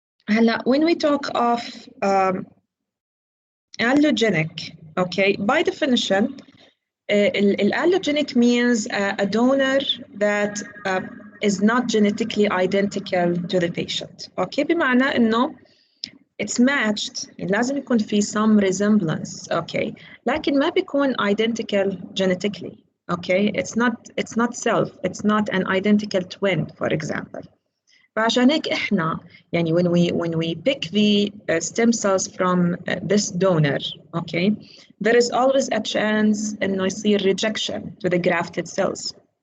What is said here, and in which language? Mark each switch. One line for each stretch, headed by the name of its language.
Arabic: هلا,
English: when we talk of allogenic, okay, by definition, allogenic means a donor that is not genetically identical to the patient. Okay,
Arabic: بمعنى إنه
English: it's matched.
Arabic: لازم يكون في
English: some resemblance. Okay,
Arabic: لكن ما بيكون
English: identical genetically. Okay, it's not self. It's not an identical twin, for example.
Arabic: فعشان هيك إحنا يعني
English: when we pick the stem cells from this donor, okay, there is always a chance
Arabic: إنه يصير
English: rejection to the grafted cells.